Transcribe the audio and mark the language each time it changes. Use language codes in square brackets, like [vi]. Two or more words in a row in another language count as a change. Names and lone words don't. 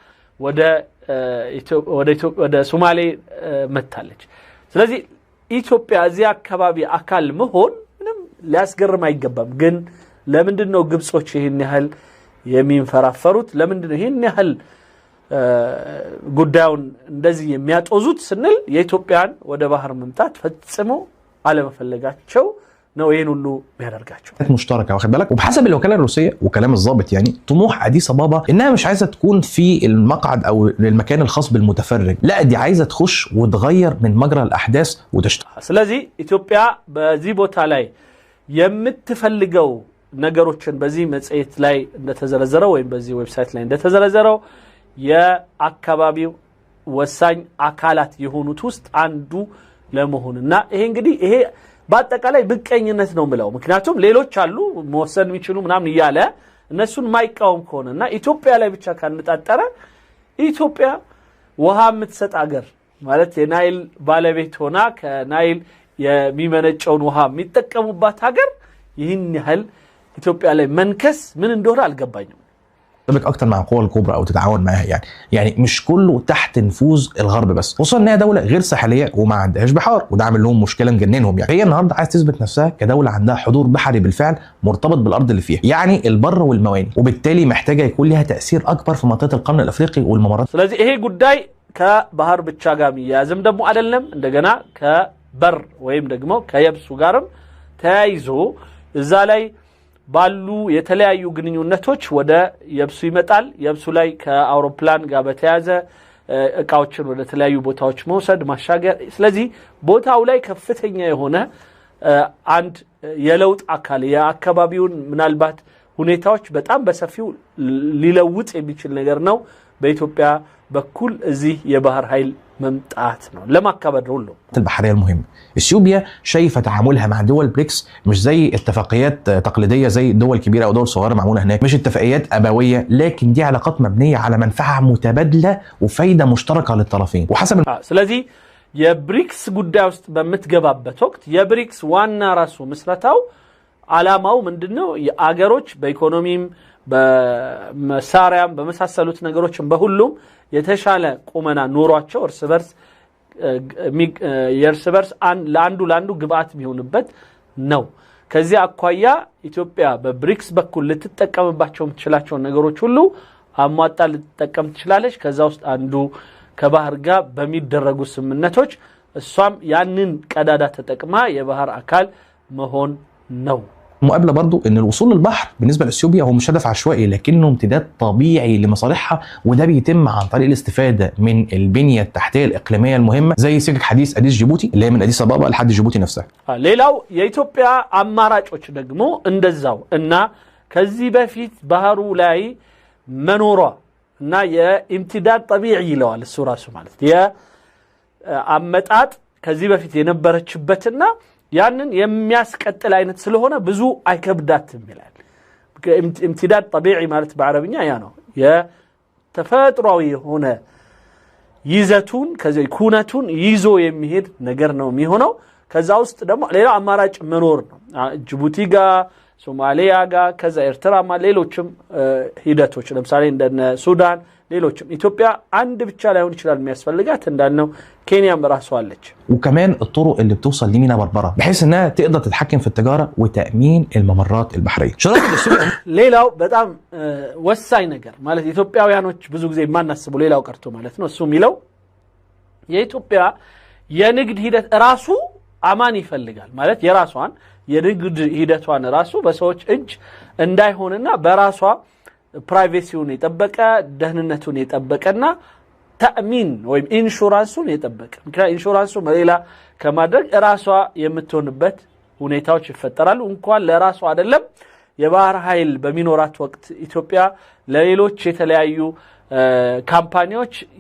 [am] ወደ ሶማሌ መጣለች። ስለዚህ ኢትዮጵያ እዚህ አካባቢ አካል መሆን ምንም ሊያስገርም አይገባም። ግን ለምንድነው ግብጾች ይሄን ያህል የሚንፈራፈሩት? ለምንድነው ይሄን ያህል ጉዳዩን እንደዚህ የሚያጦዙት ስንል የኢትዮጵያን ወደ ባህር መምጣት ፈጽሞ አለመፈለጋቸው ነው ይሄን ሁሉ የሚያደርጋቸው። [ar] مشتركه واخد بالك. وبحسب الوكاله الروسيه وكلام الضابط يعني طموح اديس ابابا انها مش عايزه تكون في المقعد او المكان الخاص بالمتفرج، لا دي عايزه تخش وتغير من مجرى الاحداث وتشتغل. [am] ስለዚህ ኢትዮጵያ በዚህ ቦታ ላይ የምትፈልገው ነገሮችን በዚህ መጽሔት ላይ እንደተዘረዘረው ወይም በዚህ ዌብሳይት ላይ እንደተዘረዘረው የአካባቢው ወሳኝ አካላት የሆኑት ውስጥ አንዱ ለመሆንና ይሄ እንግዲህ ይሄ በአጠቃላይ ብቀኝነት ነው ብለው ምክንያቱም ሌሎች አሉ መወሰን የሚችሉ ምናምን ይያለ እነሱን ማይቃወም ከሆነና ኢትዮጵያ ላይ ብቻ ካንጣጣረ ኢትዮጵያ ውሃ የምትሰጥ ሀገር ማለት የናይል ባለቤት ሆና ከናይል የሚመነጨውን ውሃ የሚጠቀሙባት ሀገር ይህን ያህል ኢትዮጵያ ላይ መንከስ ምን እንደሆነ አልገባኝም [ar] تبقى اكتر مع القوى الكبرى او تتعاون معاها يعني مش كله تحت نفوذ الغرب بس خصوصا انها دوله غير ساحليه وما عندهاش بحار وده عامل لهم مشكله مجننهم يعني هي النهارده عايز تثبت نفسها كدوله عندها حضور بحري بالفعل مرتبط بالارض اللي فيها يعني البر والمواني وبالتالي محتاجه يكون لها تاثير اكبر في منطقه القرن الافريقي والممرات [am] ስለዚህ ይሄ ጉዳይ ከባህር ብቻ ጋር የሚያዝም ደግሞ አይደለም እንደገና ከበር ወይም ደግሞ ከየብሱ ጋርም ተያይዞ እዛ ላይ ባሉ የተለያዩ ግንኙነቶች ወደ የብሱ ይመጣል የብሱ ላይ ከአውሮፕላን ጋር በተያዘ እቃዎችን ወደ ተለያዩ ቦታዎች መውሰድ ማሻገር ስለዚህ ቦታው ላይ ከፍተኛ የሆነ አንድ የለውጥ አካል የአካባቢውን ምናልባት ሁኔታዎች በጣም በሰፊው ሊለውጥ የሚችል ነገር ነው በኢትዮጵያ በኩል እዚህ የባህር ኃይል ممتعات لما كبر له [ar] البحريه المهمه اثيوبيا شايفه تعاملها مع دول بريكس مش زي اتفاقيات تقليديه زي دول كبيره او دول صغيره معموله هناك مش اتفاقيات ابويه لكن دي علاقات مبنيه على منفعه متبادله وفايده مشتركه للطرفين وحسب [am] ስለዚህ የብሪክስ ጉዳይ ውስጥ በመትገባበት ወቅት የብሪክስ ዋና ራሱ መስራታው አላማው ምንድነው የአገሮች በኢኮኖሚም በመሳሪያም በመሳሰሉት ነገሮችም በሁሉም የተሻለ ቁመና ኖሯቸው እርስ በርስ ለአንዱ ግብአት የሚሆንበት ነው ከዚህ አኳያ ኢትዮጵያ በብሪክስ በኩል ልትጠቀምባቸው የምትችላቸው ነገሮች ሁሉ አሟጣ ልትጠቀም ትችላለች ከዛ ውስጥ አንዱ ከባህር ጋር በሚደረጉ ስምምነቶች እሷም ያንን ቀዳዳ ተጠቅማ የባህር አካል መሆን ነው [ar] مقابله برضو ان الوصول للبحر بالنسبه لاثيوبيا هو مش هدف عشوائي لكنه امتداد طبيعي لمصالحها وده بيتم عن طريق الاستفاده من البنيه التحتيه الاقليميه المهمه زي سكك حديث اديس جيبوتي اللي هي من اديس ابابا لحد جيبوتي نفسها [am] ሌላው የኢትዮጵያ አማራጮች ደግሞ እንደዛው እና ከዚህ በፊት ባህሩ ላይ መኖሯ እና [ar] امتداد طبيعي [am] ይለዋል እሱ ራሱ ማለት የአመጣጥ ከዚህ በፊት የነበረችበትና ያንን የሚያስቀጥል አይነት ስለሆነ ብዙ አይከብዳትም ይላል [ar] امتداد طبيعي [am] ማለት በአረብኛ ያ ነው የተፈጥሯዊ የሆነ ይዘቱን ከዚህ ኩነቱን ይዞ የሚሄድ ነገር ነው የሚሆነው ከዛ ውስጥ ደግሞ ሌላ አማራጭ መኖር ነው ጅቡቲ ጋር ሶማሊያ ጋር ከዛ ኤርትራ ሌሎችም ሂደቶች ለምሳሌ እንደነ ሱዳን ሌሎችም ኢትዮጵያ አንድ ብቻ ላይሆን ይችላል የሚያስፈልጋት እንዳልነው ኬንያም ራሷ አለች [ar] وكمان الطرق اللي بتوصل لمينا بربره بحيث انها تقدر تتحكم في التجاره وتامين الممرات البحريه شراكه السوري [am] ሌላው በጣም ወሳኝ ነገር ማለት ኢትዮጵያውያኖች ብዙ ጊዜ ማናስቡ ሌላው ቀርቶ ማለት ነው እሱ የሚለው የኢትዮጵያ የንግድ ሂደት ራሱ አማን ይፈልጋል ማለት የራሷን የንግድ ሂደቷን ራሱ በሰዎች እጅ እንዳይሆንና በራሷ ፕራይቬሲውን የጠበቀ ደህንነቱን የጠበቀና ተአሚን ወይም ኢንሹራንሱን የጠበቀ ምክንያቱም ኢንሹራንሱ መሌላ ከማድረግ ራሷ የምትሆንበት ሁኔታዎች ይፈጠራሉ እንኳን ለራሷ አይደለም የባህር ኃይል በሚኖራት ወቅት ኢትዮጵያ ለሌሎች የተለያዩ ካምፓኒዎች